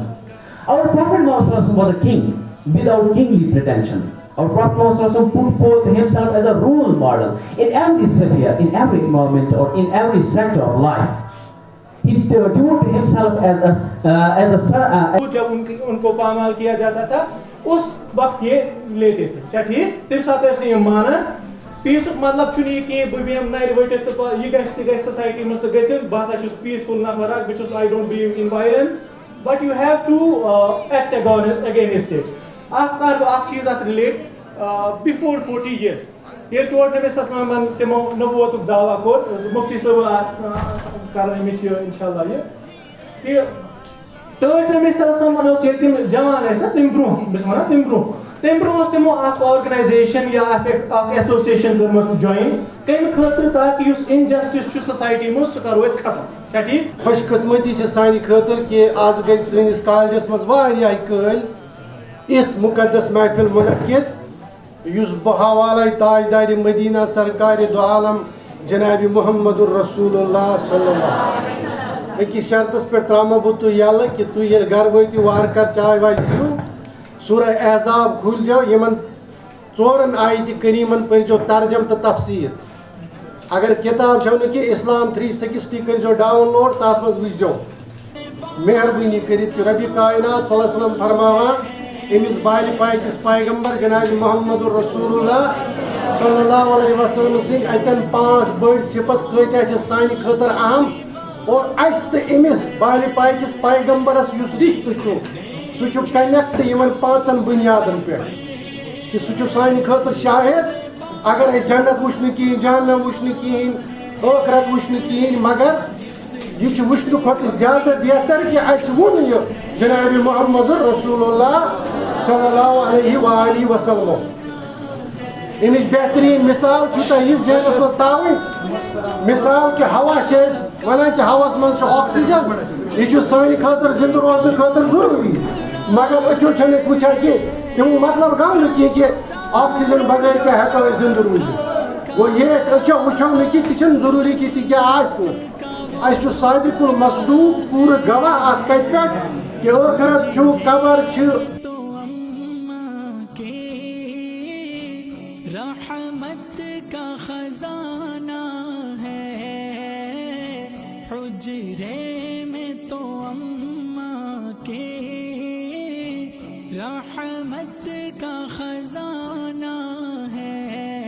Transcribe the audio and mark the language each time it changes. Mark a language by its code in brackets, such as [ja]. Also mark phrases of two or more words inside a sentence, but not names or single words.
[en] Our Prophet Muhammad [ar] صلى الله عليه وسلم [en] was a king without kingly pretension. Our Prophet Muhammad put forth himself as a role model in every sphere, in every moment, or in every sector of life. He devoted himself as a [ur] جب ان کو پامال کیا جاتا تھا اس وقت یہ لیتے تھے اچھا ٹھیک [ks] تم ساتھ ایسے یہ مانا پیس مطلب چھُنہٕ یہِ کینٛہہ بہٕ بیٚہمہٕ نَرِ ؤٹِتھ تہٕ یہِ گژھِ تہِ گژھِ سوسایٹی منٛز تہٕ گٔژھِتھ بہٕ ہسا چھُس پیٖسفُل نفر اکھ بہٕ چھُس [en] I don't believe in violence but you have to act against it [ks] اکھ کر بہٕ اکھ چیٖز اتھ رِلیٹ بِفور 40 years ییٚلہِ تور نبی صلی اللہ علیہ وسلمن تِمو نبوتُک دعوا کوٚر مُفتی صٲب کران أمِس یہِ انشاء اللہ یہِ کہِ ٹٲٹھ نبی صلی اللہ علیہ وسلم اوس ییٚلہِ تِم جوان ٲسۍ نا تَمہِ برونٛہہ بہٕ چھُس وَنان تَمہِ برونٛہہ اوس تِمو اکھ آرگنایزیشن یا اکھ ایسوسیشن کٔرمٕژ جویِن کمہِ خٲطرٕ تاکہِ یُس انجسٹس چھُ سوسایٹی منٛز سُہ کرو أسۍ ختم چھا ٹھیٖک خوش قسمتی چھِ سانہِ خٲطرٕ کہِ آز گٔے سٲنِس کالجس منٛز واریاہ کٲلۍ یِژھ مُقدس محفِل مُنعقد یُس بہٕ حوالے تاجدارِ مدیٖنہ سرکارِ دو عالم جنابِ محمد الرسول اللہ [ar] صلی اللہ [ks] أکِس شرطس پٮ۪ٹھ ترٛاومو بہٕ تُہۍ یلہٕ کہِ تُہۍ ییٚلہِ گرٕ وٲتِو وارٕ کار چاے واے چیٚیِو سورہ احزاب کھوٗلزیو یِمن 4 آیتہِ کریٖمن پٔرۍزیو ترجم تہٕ تفسیٖر اگر کِتاب چھو نہٕ کہِ اسلام 360 کٔرۍزیو ڈاوُن لوڈ تتھ منٛز وٕچھزیو مہربٲنی کٔرِتھ چھُ ربِ کائنات [ar] صلی اللہ علیہ وسلم [ks] فرماوان أمِس بالہِ پاکِس پیغمبر جناب محمد الرسول اللہ [ar] صلی اللہ علیہ وسلم [ks] سٕنٛدۍ اَتٮ۪ن 5 بٔڑۍ صِفت کۭتیاہ چھِ سانہِ خٲطرٕ اہم اور اَسہِ تہٕ أمِس بالہِ پاکِس پیغمبرس یُس رِشتہٕ چھُ سُہ چھُ کنیکٹ یِمن 5 بُنیادن پٮ۪ٹھ کہِ سُہ چھُ سانہِ خٲطرٕ شاہد اگر أسۍ جنت وٕچھ نہٕ کِہیٖنۍ جہنم وٕچھ نہٕ کِہیٖنۍ ٲخرت وٕچھ نہٕ کِہیٖنۍ مگر یہِ چھُ وٕچھنہٕ کھۄتہٕ زیادٕ بہتر کہِ اَسہِ ووٚن یہِ جنابِ محمد رسول اللہ [ar] صلی اللہ علیہ وآلہ وسلم [ur] امچ بہترین مثال تھی [ks] ذہنس مز تھاؤن مثال کہ ہوا ونان کہ ہوس مز آکسیجن یہ سانہ خاطر زندہ روزن خاطر ضروری مگر اچھو چھنس وچھان کہ تمو مطلب گو نا کہ آکسیجن بغیر کیا ہیکو زندہ روزت وہ یہ اچھو وچھو نا کہ تہ ضروری کہ تہ کیا اس [ar] صادق المصدوق [ks] پور گواہ ات کت پہ کہ ٲخرت چھُ قبر چھِ [ur] رحمت کا خزانہ ہے حجرے میں تو اماں کے رحمت کا خزانہ ہے